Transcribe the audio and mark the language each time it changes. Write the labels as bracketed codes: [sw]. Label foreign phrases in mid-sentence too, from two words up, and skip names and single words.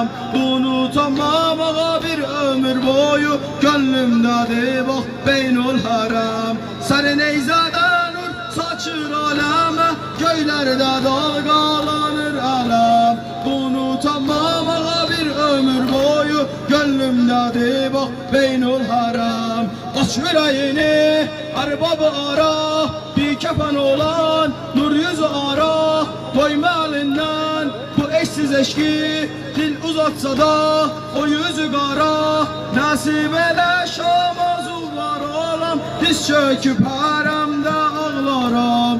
[tr] Unutamam ağa bir ömür boyu, gönlümdədir bax beynul hərəm. [az] Sər neyzədə nur saçır aləmə, göylərdə dalğalanır ələm. [tr] Unutamam ağa bir ömür boyu, gönlümdədir bax beynul hərəm. Aç yüreğini, erbabı ara, bir kefen olan nur yüzü ara. Doyma elinden bu eşsiz eşki, dil uzatsa da o yüzü kara. Nasip ele şam arzular olam, diz çöküp haremde ağlaram.